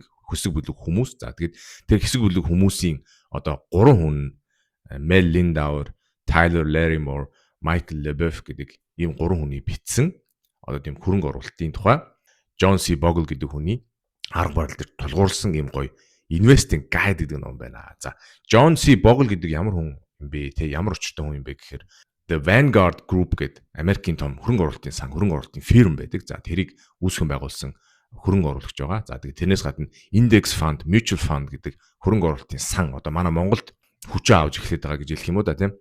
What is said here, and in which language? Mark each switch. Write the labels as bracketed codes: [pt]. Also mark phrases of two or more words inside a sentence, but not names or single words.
[mn] Хэсэг бүлэг хүмүүс. За тэгээд тэр хэсэг бүлэг хүмүүсийн одоо 3 хүн Mel Lindauer, Tyler Larimore, Michael Leboeuf гэдэг ийм 3 хүний бичсэн одоо тийм хөрөнгө оруулалтын тухай John C. Bogle гэдэг хүний арга барил дээр тулгуурласан ийм гоё [en] investing guide [mn] гэдэг ном байна. За John C. Bogle гэдэг ямар хүн юм бэ? Ямар өчтөн хүн юм бэ гэхээр The Vanguard Group гэдэг Америкийн том хөрөнгө оруулалтын сан, хөрөнгө оруулалтын фирм байдаг. За тэрийг үүсгэн байгуулсан хөрөнгө оруулагч байгаа. За тэгээд тэрнээс гадна [en] Index Fund, Mutual Fund [mn] гэдэг хөрөнгө оруулалтын сан одоо манай Монголд хүчээ авч эхлэхэд байгаа гэж хэлэх юм уу да тийм.